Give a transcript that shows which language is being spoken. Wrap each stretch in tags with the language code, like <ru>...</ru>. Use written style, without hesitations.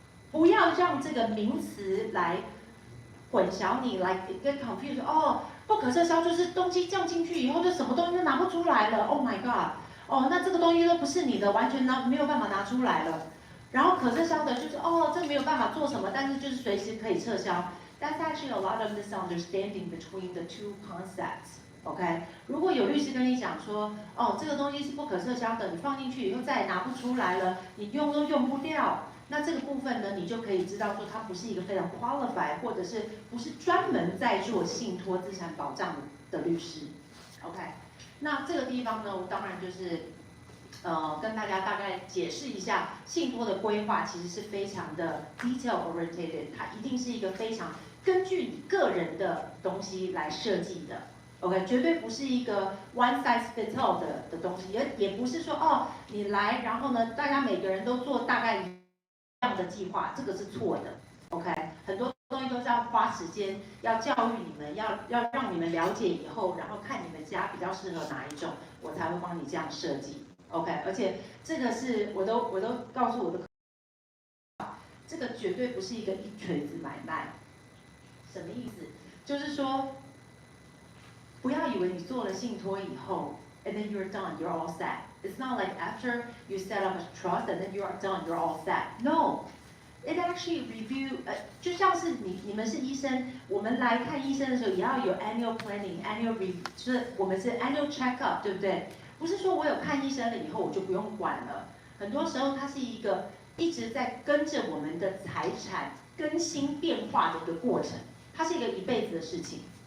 <zh>不要让这个名词来混淆你，来 get confused。哦，不可撤销就是东西降进去以后就什么东西都拿不出来了。</zh> <en>Oh my god！</en> <zh>哦，那这个东西都不是你的，完全没有办法拿出来了。然后可撤销的就是哦，这没有办法做什么，但是就是随时可以撤销。</zh> <en>That's actually a lot of misunderstanding between the two concepts.</en> <zh>OK， 如果有律师跟你讲说，哦，这个东西是不可撤销的，你放进去以后再也拿不出来了，你用都用不掉。那这个部分呢，你就可以知道说，它不是一个非常 qualified， 或者是不是专门在做信托资产保障的律师。 OK， 那这个地方呢，我当然就是跟大家大概解释一下，信托的规划其实是非常的 detail oriented， 它一定是一个非常根据你个人的东西来设计的。 OK， 绝对不是一个</zh> <en>one size fits all</en> <zh>的东西，也不是说哦，你来，然后呢，大家每个人都做大概一样的计划，这个是错的。 OK， 很多东西都是要花时间，要教育你们，要让你们了解以后，然后看你们家比较适合哪一种，我才会帮你这样设计。 OK， 而且这个是我都告诉我的客户，这个绝对不是一个一锤子买卖。什么意思？就是说，不要以为你做了信托以后 ，</zh> <en>and then you're done, you're all set. It's not like after you set up a trust and then you are done, you're all set. No, it actually review.</en> <zh>就像是你们是医生，我们来看医生的时候也要有 annual planning, annual review， 就是我们是 annual checkup， 对不对？不是说我有看医生了以后我就不用管了。很多时候它是一个一直在跟着我们的财产更新变化的一个过程，它是一个一辈子的事情。</zh>